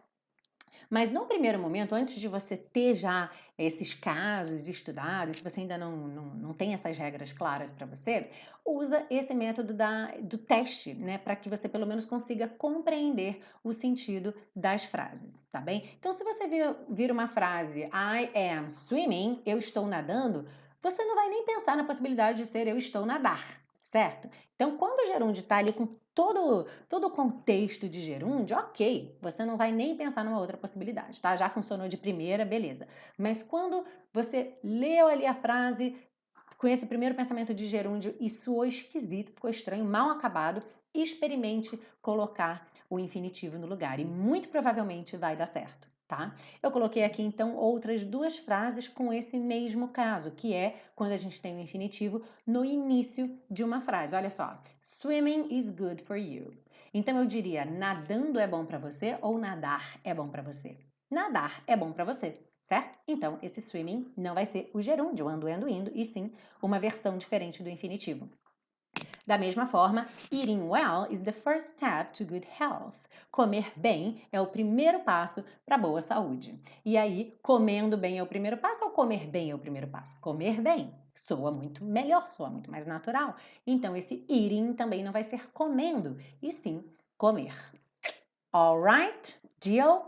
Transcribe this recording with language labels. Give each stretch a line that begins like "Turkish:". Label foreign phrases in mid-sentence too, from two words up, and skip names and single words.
Portuguese: Mas no primeiro momento, antes de você ter já esses casos estudados, se você ainda não tem essas regras claras para você, usa esse método do teste, né? Para que você pelo menos consiga compreender o sentido das frases, tá bem? Então, se você vir uma frase,
English: I am swimming,
Portuguese: eu estou nadando, você não vai nem pensar na possibilidade de ser eu estou nadar, certo? Então, quando o gerúndio está ali com todo o contexto de gerúndio, ok, você não vai nem pensar numa outra possibilidade, tá? Já funcionou de primeira, beleza. Mas quando você leu ali a frase com esse primeiro pensamento de gerúndio e soou esquisito, ficou estranho, mal acabado, experimente colocar o infinitivo no lugar e muito provavelmente vai dar certo, tá? Eu coloquei aqui então outras duas frases com esse mesmo caso, que é quando a gente tem o infinitivo no início de uma frase. Olha só,
English: swimming is good for you.
Portuguese: Então eu diria nadando é bom para você ou nadar é bom para você. Nadar é bom para você, certo? Então esse swimming não vai ser o gerúndio, ando, indo, e sim uma versão diferente do infinitivo. Da mesma forma,
English: eating well is the first step to good health.
Portuguese: Comer bem é o primeiro passo para boa saúde. E aí, comendo bem é o primeiro passo ou comer bem é o primeiro passo? Comer bem soa muito melhor, soa muito mais natural. Então, esse eating também não vai ser comendo, e sim comer.
English: Alright? Deal?